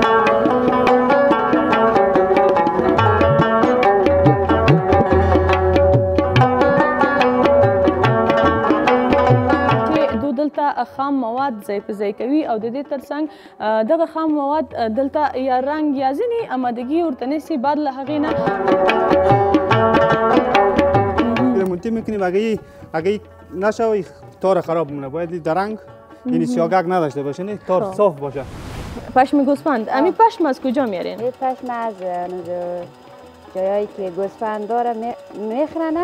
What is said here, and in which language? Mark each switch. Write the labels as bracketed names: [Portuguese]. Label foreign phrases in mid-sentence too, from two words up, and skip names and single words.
[Pashto] دلته خام مواد ځای په ځای کوي او د دې ترڅنګ دغه خام مواد دلته یا رنګ یا ځینې امادګي ورته نیسي، بعد له هغې نه [Persian] منتهی میکنیم اگه نشه تار خراب مونه، باید درنگ یعنی سیاگک نداشته باشه، نه تار صاف باشه. پشم گوسفند، امی پشم از کجا میارین؟ این پشم از جایی که گوسفند داره میخرنه.